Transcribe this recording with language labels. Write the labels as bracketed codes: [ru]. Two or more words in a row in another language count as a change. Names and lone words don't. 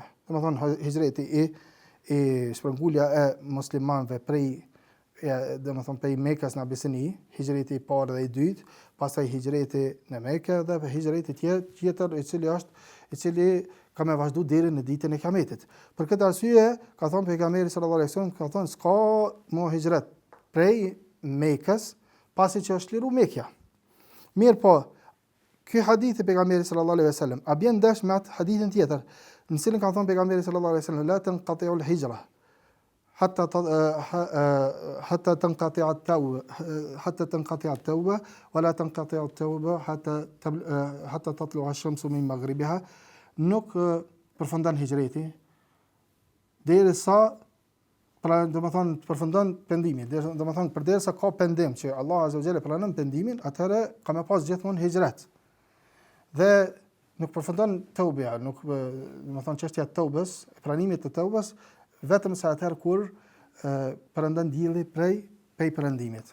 [sq] Domethënë hijreti i shpërngulja e muslimanëve prej Mekës në Abisini, hijreti i parë dhe i dytë, pastaj hijreti në Mekë dhe hijreti tjetër i cili ka me vazhdu deri në ditën e Kiametit. Për këtë arsye, ka thënë pejgamberi [ar] صلى الله عليه وسلم, [sq] ka thënë s'ka mo hijret prej Mekës pasi që është liru Mekja. Mirë po, ky hadith i pejgamberit [ar] صلى الله عليه وسلم [sq] a bën dash me atë hadithin tjetër, në cilin ka thënë pejgamberi [ar] صلى الله عليه وسلم لا تنقطع الهجرة حتى تنقطع التوبة ولا تنقطع التوبة حتى تطلع الشمس من مغربها. [sq] Nuk përfundon hijreti derisa pra domethënë përfundon pendimi, domethënë përderisa ka pendim që Allah [ar] عز وجل [sq] pranon pendimin, atëherë ka më pas gjithmonë hijret. Dhe nuk përfundon tauba, nuk domethënë çështja e taubës, pranimit të taubës, vetëm sa atëherë kur perëndon dielli prej perëndimit.